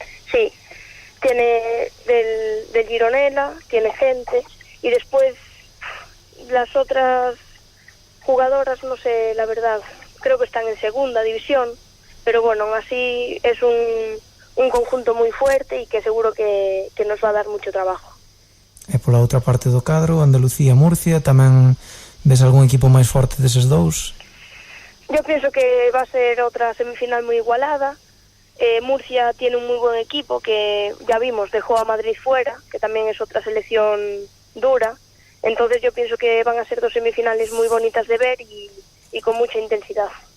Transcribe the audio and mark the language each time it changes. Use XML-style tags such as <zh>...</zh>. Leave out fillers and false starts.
<es>Sí, tiene del Gironella, tiene gente, y después las otras jugadoras, no sé, la verdad, creo que están en segunda división, pero bueno, así es un conjunto muy fuerte y que seguro que nos va a dar mucho trabajo.</es> <gl>E pola outra parte do cadro, Andalucía, Murcia, tamén ves algún equipo máis forte deses dous?</gl> <es>Yo pienso que va a ser otra semifinal muy igualada. Murcia tiene un muy buen equipo que ya vimos, dejó a Madrid fuera, que también es otra selección dura. Entonces yo pienso que van a ser dos semifinales muy bonitas de ver y con mucha intensidad.</es>